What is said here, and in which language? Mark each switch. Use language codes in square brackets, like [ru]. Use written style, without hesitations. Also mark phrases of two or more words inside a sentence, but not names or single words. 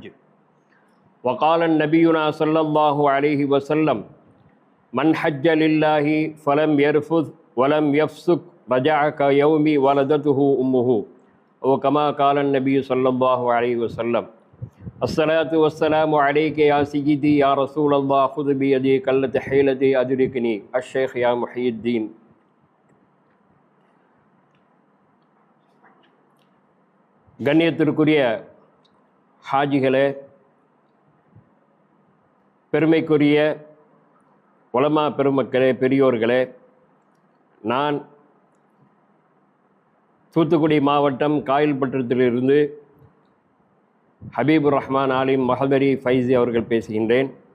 [ar] وقال نبينا صلى الله عليه وسلم: من حج لله فلم يرفث ولم يفسق رجع كيوم ولدته أمه، وكما قال النبي صلى الله عليه وسلم. الصلاة والسلام عليك يا سيدي يا رسول الله، خذ بيدي قلة حيلتي أدركني. الشيخ يا محي الدين. [ta] கண்ணியத்திற்குரிய ஹாஜிகளே, பெருமைக்குரிய உலமா பெருமக்களே, பெரியோர்களே, நான் தூத்துக்குடி மாவட்டம் காயல்பற்றத்திலிருந்து ஹபீபுர் ரஹ்மான் ஆலிம் மஹதரி ஃபைசி அவர்கள் பேசுகின்றேன்.